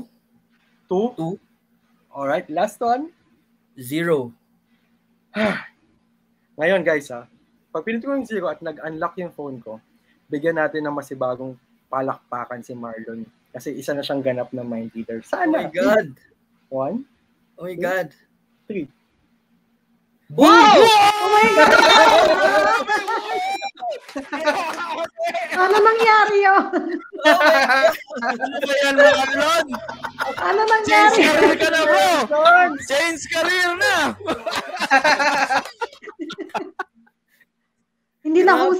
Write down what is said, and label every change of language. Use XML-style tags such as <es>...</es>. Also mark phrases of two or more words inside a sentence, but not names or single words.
<en>2. Alright, last one. 0.</en> <tl>Ngayon guys pag pinito ko yung 0 at nag-unlock yung phone ko, bigyan natin ng masibagong palakpakan si Marlon. Kasi isa na siyang ganap na</tl> <en>mind reader.</en> <tl>Sana.</tl> <en>Oh my God. 1. Oh my God. 3. Wow! Oh my God!</en> <tl>Ano nangyari yun? Ano ba yan, Marlon? Ano nangyari? Share ka na, bro!</tl> <en>Change career</en> <tl>na! Hindi na host</tl>